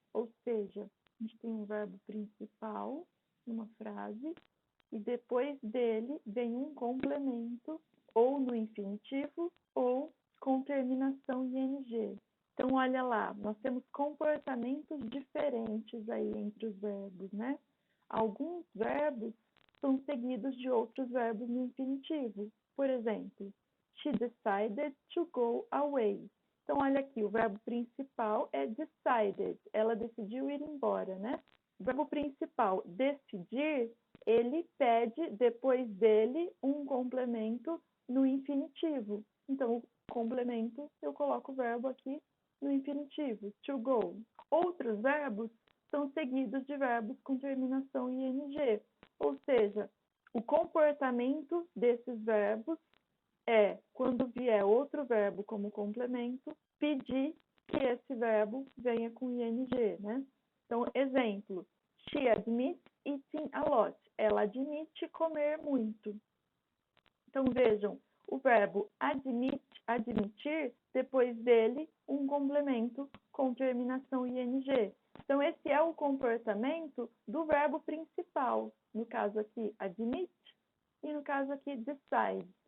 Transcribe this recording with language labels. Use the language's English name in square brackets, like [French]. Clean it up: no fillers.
[Portuguese] Ou seja, a gente tem um verbo principal numa frase e depois dele vem um complemento ou no infinitivo ou com terminação ing. Então, olha lá, nós temos comportamentos diferentes aí entre os verbos, né? Alguns verbos são seguidos de outros verbos no infinitivo. Por exemplo, [English] she decided to go away. [Portuguese] Então, olha aqui, o verbo principal é decided, ela decidiu ir embora, né? O verbo principal, decidir, ele pede depois dele um complemento no infinitivo. Então, o complemento, eu coloco o verbo aqui no infinitivo, to go. Outros verbos são seguidos de verbos com terminação ing, ou seja, o comportamento desses verbos é, quando vier outro verbo como complemento, pedir que esse verbo venha com ing, né? Então, exemplo, [English] she admits eating a lot. [Portuguese] Ela admite comer muito. Então, vejam, o verbo admitir, depois dele, um complemento com terminação ing. Então, esse é o comportamento do verbo principal. No caso aqui, admit, e no caso aqui, decide.